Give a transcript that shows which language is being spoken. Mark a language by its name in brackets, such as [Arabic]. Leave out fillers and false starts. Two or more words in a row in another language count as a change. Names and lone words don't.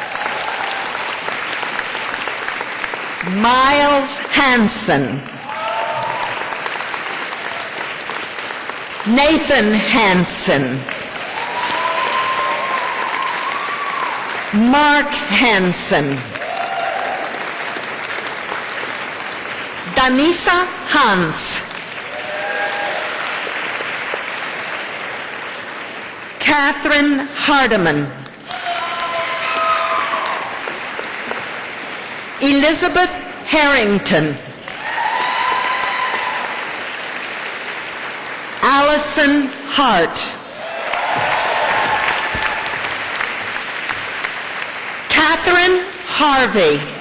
[English] Miles Hansen, Nathan Hansen, Mark Hansen, Danisa Hans, Catherine Hardiman, Elizabeth Harrington, Allison Hart, Catherine Harvey.